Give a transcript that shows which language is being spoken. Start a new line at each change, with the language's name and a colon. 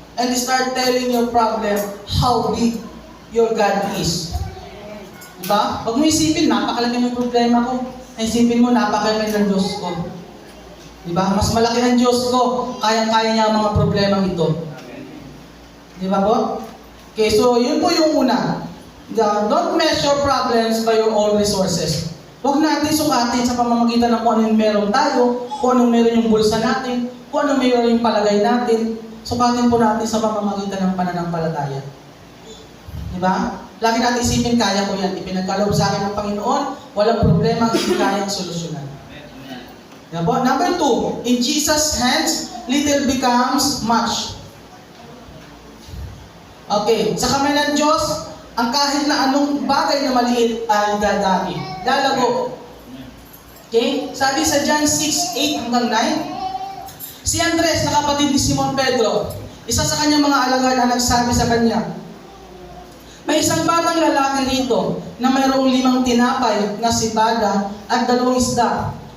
English: And start telling your problem how big your God is. Diba?
Filipino: Pag mo isipin, napakalaki ng problema ko. Isipin mo, napakalaki ng Diyos ko. Diba? Mas malaki ng Diyos ko. Kayang-kaya niya ang mga problema ito. Diba po? Okay, so yun po yung una.
English: Don't measure problems by your own resources.
Filipino: Huwag natin sukatin sa pamamagitan ng kung anong meron tayo, kung anong meron yung bulsa natin, kung anong meron yung palagay natin. Sukatin po natin sa pamamagitan ng pananampalataya. Diba? Lagi natin isipin, kaya ko yan. Ipinagkaloob sa akin ng Panginoon, walang problema, hindi kayang solusyonan. Diba?
English: Number 2, in Jesus' hands, little becomes much.
Filipino: Okay, sa kamay ng Diyos, ang kahit na anong bagay na maliit ay dadami. Lalago. Okay? Sabi sa John 6:8 hanggang 9, si Andres, na kapatid ni Simon Pedro, isa sa kanyang mga alagad na nagsabi sa kanya, may isang batang lalaki rito na mayroong 5 tinapay na sibada at 2 isda.